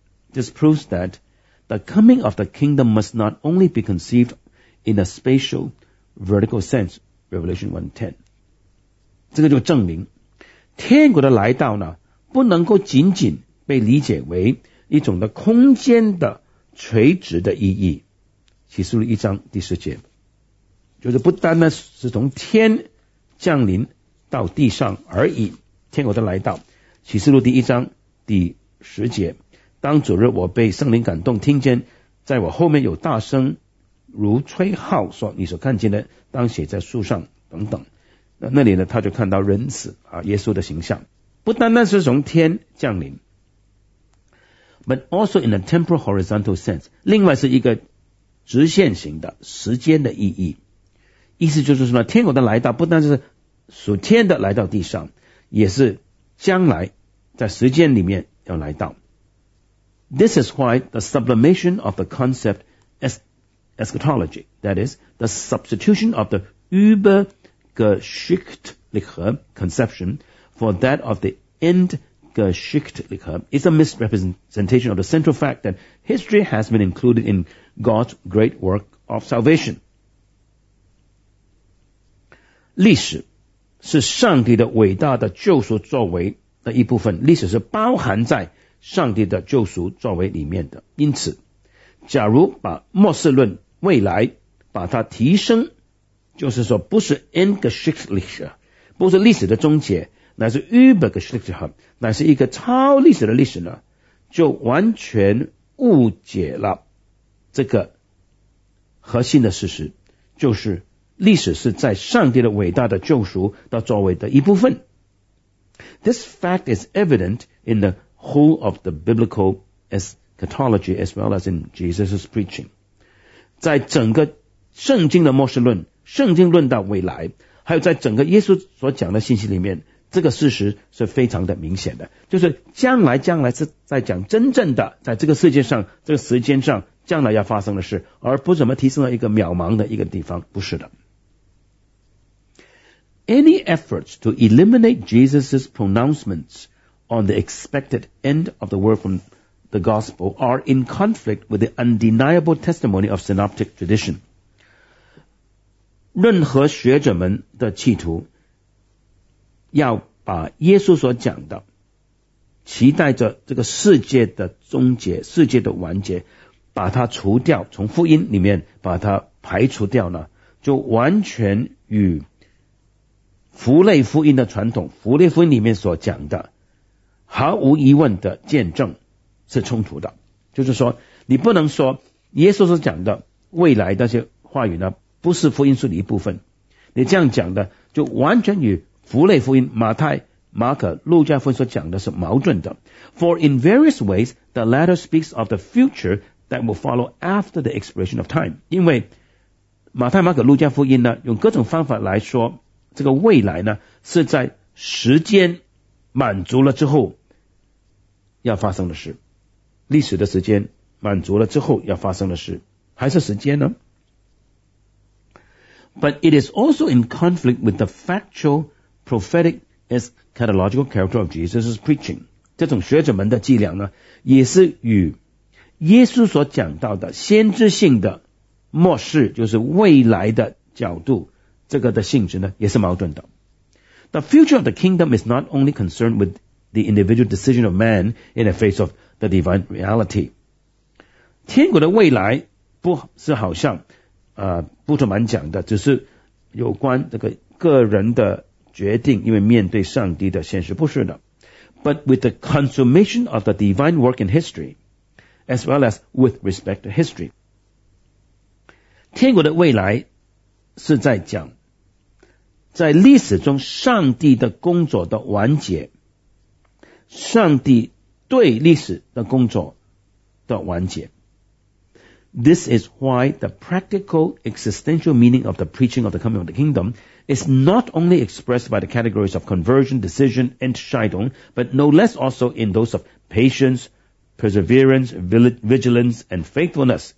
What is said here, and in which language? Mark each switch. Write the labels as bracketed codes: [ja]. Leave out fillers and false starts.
[en] This proves that the coming of the kingdom must not only be conceived in a spatial vertical sense， Revelation 1:10。 [zh] 这个就证明天国的来到呢，不能够仅仅被理解为一种的空间的垂直的意义。启示录一章第十节，就是不单单是从天降临到地上而已，天国的来到。启示录第一章第十节，当主日我被圣灵感动，听见在我后面有大声如吹号说，你所看见的当写在树上等等。那里呢，他就看到人子啊，耶稣的形象，不单单是从天降临 ， [en] but also in a temporal horizontal sense， [zh] 另外是一个直线型的时间的意义。意思就是说呢，天国的来到不单是属天的来到地上，也是将来在时间里面要来到。 [en] This is why the sublimation of the concept eschatology， that is the substitution of the über Geschichtliche conception for that of the Entgeschichtliche is a misrepresentation of the central fact that history has been included in God's great work of salvation. [zh] 历史是上帝的伟大的救赎作为的一部分，历史是包含在上帝的救赎作为里面的。因此，假如把末世论未来把它提升，就是说不是 Entgeschichtliche， 不是历史的终结，乃是 Übergeschichtliche， 乃是一个超历史的历史呢，就完全误解了这个核心的事实，就是历史是在上帝的伟大的救赎的作为的一部分。 [en] This fact is evident in the whole of the biblical Catology as well as in Jesus' preaching. [zh] 在整个圣经的末世论，圣经论到未来，还有在整个耶稣所讲的信息里面，这个事实是非常的明显的，就是将来，将来是在讲真正的在这个世界上，这个时间上将来要发生的事，而不怎么提升到一个渺茫的一个地方，不是的。 [en] Any efforts to eliminate Jesus' pronouncements on the expected end of the world from the gospel are in conflict with the undeniable testimony of synoptic tradition. [zh] 任何学者们的企图要把耶稣所讲的期待着这个世界的终结，世界的完结，把它除掉，从福音里面把它排除掉呢，就完全与福类福音的传统，福类福音里面所讲的毫无疑问的见证是冲突的。就是说你不能说耶稣所讲的未来那些话语呢不是福音书的一部分，你这样讲的就完全与福类福音马太马可路加福音所讲的是矛盾的。 [en] For in various ways the latter speaks of the future that will follow after the expiration of time. [zh] 因为马太马可路加福音呢用各种方法来说这个未来呢是在时间满足了之后要发生的事，历史的时间满足了之后要发生的事，还是时间呢？ [en] But it is also in conflict with the factual prophetic eschatological character of Jesus' preaching. [zh] 这种学者们的伎俩呢，也是与耶稣所讲到的先知性的末世，就是未来的角度，这个的性质呢，也是矛盾的。 [en] The future of the kingdom is not only concerned with the individual decision of man in the face of the divine reality. [zh] 天国的未来不是好像布特曼讲的，只是有关这个个人的决定，因为面对上帝的现实，不是的。 [en] But with the consummation of the divine work in history, as well as with respect to history. [zh] 天国的未来是在讲在历史中上帝的工作的完结，上帝对历史的工作的完结。 [en] This is why the practical existential meaning of the preaching of the coming of the kingdom is not only expressed by the categories of conversion, decision, and Entscheidung, but no less also in those of patience, perseverance, vigilance, and faithfulness.